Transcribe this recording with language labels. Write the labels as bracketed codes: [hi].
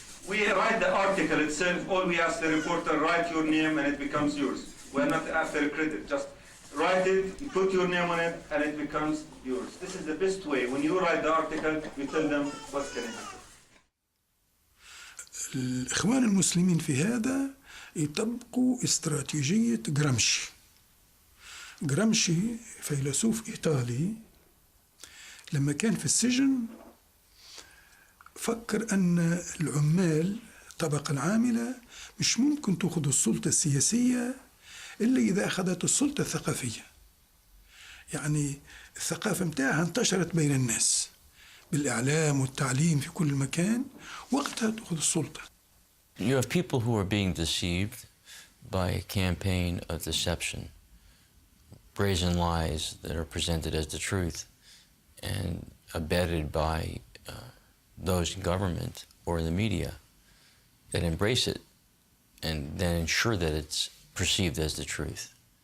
[en] We write the article itself. All we ask the reporter, write your name and it becomes yours. We're not after credit. Just write it, put your name on it, and it becomes yours. This is the best way. When you write the article, you tell them what's going to happen. [ar] الإخوان المسلمين في هذا يطبقوا استراتيجية جرامشي. جرامشي فيلسوف إيطالي لما كان في السجن فكر أن العمال الطبقة العاملة مش ممكن تأخذ السلطة السياسية إلا إذا أخذت السلطة الثقافية. يعني الثقافة متاعها انتشرت بين الناس بالإعلام والتعليم في كل مكان، وقتها تأخذ السلطة. [en] You have people who are being deceived by a campaign of deception, brazen lies that are presented as the truth and abetted by those in government or in the media that embrace it and then ensure that it's perceived as the truth.